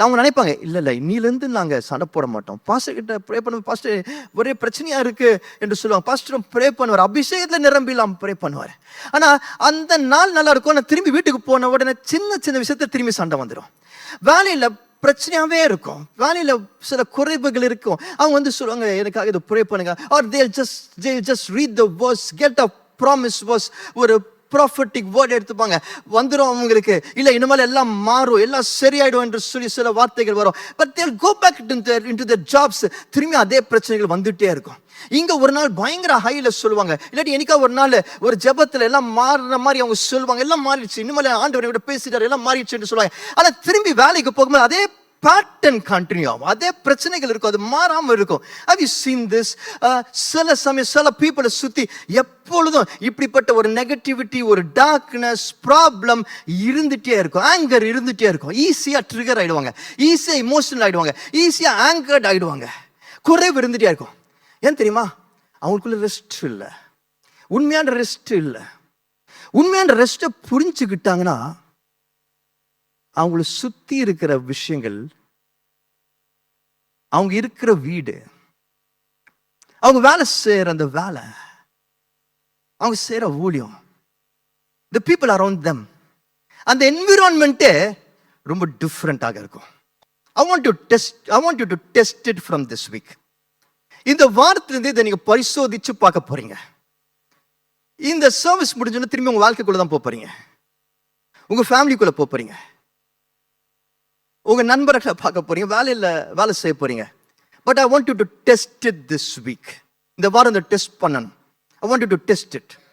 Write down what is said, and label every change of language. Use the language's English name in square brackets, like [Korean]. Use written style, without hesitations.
[Tamil] அவங்க நினைப்பாங்க, இல்லை இன்னிலேருந்து நாங்கள் சண்டை போட மாட்டோம், பாஸ்டர் கிட்ட ப்ரே பண்ணுவோம், பாஸ்டர் ஒரே பிரச்சனையா இருக்கு என்று சொல்லுவாங்க. பாஸ்டரும் ப்ரே பண்ணுவார், அபிஷேகத்தில் நிரம்பிலாம் ப்ரே பண்ணுவார். ஆனால் அந்த நாள் நல்லா இருக்கும். நான் திரும்பி வீட்டுக்கு போன உடனே சின்ன சின்ன விஷயத்த திரும்பி சண்டை வந்துடும். வேலையில் பிரச்சனையாவே இருக்கும். வேலையில சில குறைவுகள் இருக்கும். அவங்க வந்து சொல்லுவாங்க, எனக்காக இதை ப்ரே பண்ணுங்க. [English] or they'll just read the verse, get a promise verse, [Tamil] ஒரு ப்ராஃபட்டிக் வேர்ட் எடுத்துப்பாங்க. வந்துடும் அவங்களுக்கு, இல்லை இனிமேல் எல்லாம் மாறும், எல்லாம் சரியாயிடும் என்று சொல்லி சில வார்த்தைகள் வரும். [English] But they'll go back into their jobs. [Tamil] திரும்பி அதே பிரச்சனைகள் வந்துட்டே இருக்கும். இங்க ஒரு நாள் பயங்கர ஹைல சொல்லுவாங்க, இல்லாட்டி என்னைக்கா ஒரு நாள் ஒரு ஜெபத்துல எல்லாம் மாறுற மாதிரி அவங்க சொல்லுவாங்க, எல்லாம் மாறிடுச்சு, இனிமேல் ஆண்டவரை விட பேசிட்டாரு, எல்லாம் மாறிடுச்சுன்னு சொல்லுவாங்க. ஆனா திரும்பி வேலைக்கு போகும்போது அதே பேட்டர்ன் கண்டினியூ ஆகும், அதே பிரச்சனைகள் இருக்கும், அது மாறாம இருக்கும். [English] Have you seen this? [Tamil] சில சமயம் சில பீப்புளை சுத்தி எப்பொழுதும் இப்படிப்பட்ட ஒரு நெகட்டிவிட்டி, ஒரு டார்க்னஸ், ப்ராப்ளம் இருந்துட்டே இருக்கும், ஆங்கர் இருந்துட்டே இருக்கும். ஈஸியா ட்ரிகர் ஆயிடுவாங்க, ஈஸியா இமோஷனல் ஆயிடுவாங்க, ஈஸியா ஆங்கர்ட் ஆயிடுவாங்க, குறைவு இருந்துட்டே இருக்கும். ஏன் தெரியுமா? அவங்களுக்குள்ள ரெஸ்ட் இல்லை, உண்மையான ரெஸ்ட் இல்லை. உண்மையான ரெஸ்ட்டை புரிஞ்சுக்கிட்டாங்கன்னா அவங்கள சுத்தி இருக்கிற விஷயங்கள், அவங்க இருக்கிற வீடு, அவங்க வேலை செய்யற அந்த வேலை, அவங்க செய்யற ஊழியம், [English] the people around them, [Tamil] அந்த என்விரான்மெண்ட்டே ரொம்ப டிஃப்ரெண்டாக இருக்கும். [English] I want you to test it from this week. [Tamil] இந்த வாரத்திலிருந்து இதை நீங்க பரிசோதிச்சு பார்க்க போறீங்க. இந்த சர்வீஸ் முடிஞ்சோன்னு திரும்பி உங்க வாழ்க்கைக்குள்ள தான் போறீங்க, உங்க ஃபேமிலிக்குள்ள போறீங்க, உங்க நண்பர்களை பார்க்க போறீங்க, வேலை செய்ய போறீங்க. [English] But I want you to test it this week. [Tamil] இந்த வாரம் இந்த டெஸ்ட் பண்ணணும். [English] I want you to test it.